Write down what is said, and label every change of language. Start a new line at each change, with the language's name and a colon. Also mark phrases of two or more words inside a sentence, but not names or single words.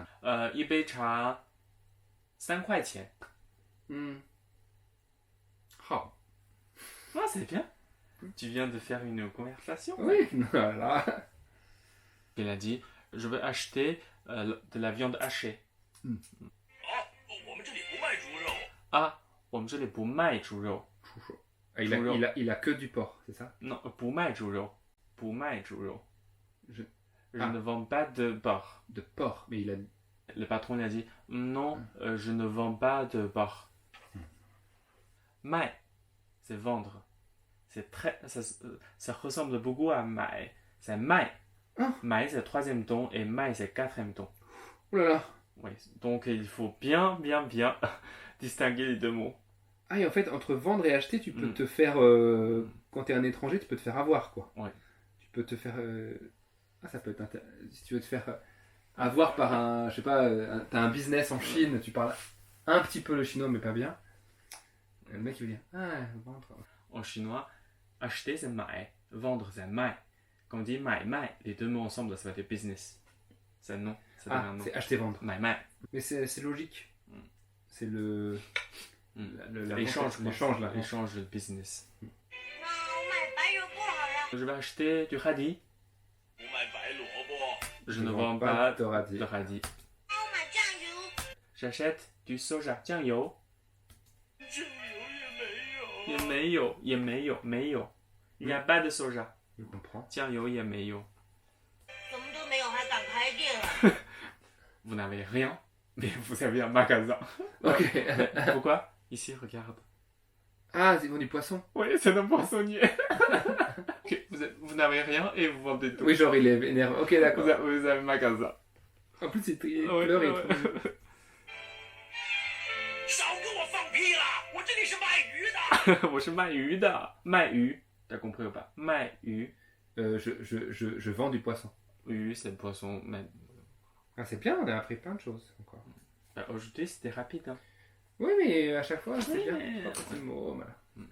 Chinese: 一杯茶3块钱。好。
French: Ah, c'est bien. Tu viens de faire une conversation. Oui, voilà. Il a dit, je veux acheter de la viande hachée.
Chinese: 我们这里不卖猪肉。 Ah, 我们这里不卖猪肉。
French: Ah, il a que du porc, c'est ça? Non,
Chinese: 不卖猪肉。不卖猪肉。
French: Je Ah. ne vends pas de porc. De porc, mais il a... Le patron il a dit, non, je ne vends pas de porc. 卖, c'est vendre. C'est très, ça ressemble beaucoup à 买. C'est 卖. Ah. 买 c'est le 3e ton et 卖 c'est le 4e ton. Oh là là. Oui, donc il faut bien distinguer les deux mots. Ah, et en fait, entre vendre et acheter, tu peux te faire... quand t'es un étranger, tu peux te faire avoir, quoi. Ouais. Tu peux te faire... Ah, ça peut être... Si tu veux te faire avoir par un... Je sais pas, t'as un business en Chine, tu parles un petit peu le chinois, mais pas bien. Le mec, il veut dire... Ah, vendre... En chinois, acheter c'est 买, vendre c'est 卖. Quand on dit 买卖, les deux mots ensemble, ça fait business. C'est un nom. Ça devient Ah, un nom. c'est acheter-vendre.
Chinese: 买卖.
French: Mais c'est logique. C'est le... L'échange, l'échange, là. L'échange de business.
Chinese: 那我买白萝卜好了。
French: Je vais acheter du radis.
Chinese: 不卖白萝卜。
French: Je ne vends pas de radis. de radis.
Chinese: 那我买酱油。
French: J'achète du soja.
Chinese: 酱油酱油也没有，也没有，没有。
French: Il n'y a pas de soja. Je comprends.
Chinese: 酱油也没有。什么都没有还敢开店啊？
French: Vous n'avez rien, mais vous avez un magasin. Ok. Pourquoi? Ici, regarde. Ah, ils vendent du poisson. Oui, c'est un poissonnier. Ok, vous n'avez rien et vous vendez tout. Oui, genre il est énervé. Ok, d'accord. Vous avez un magasin. En plus, il Ouais, pleure et ouais. tout.
Chinese: 少给我放屁了！我这里是卖鱼的。我是卖鱼的，卖鱼。
French: T'as compris ou pas?
Chinese: 卖鱼。
French: Je vends du poisson. 鱼 c'est le poisson. Mais... Ah, c'est bien, on a appris plein de choses encore. Aujourd'hui c'était rapide. Hein. Oui, mais à chaque fois, c'est Oui, bien. mais- Trois petits mots, voilà.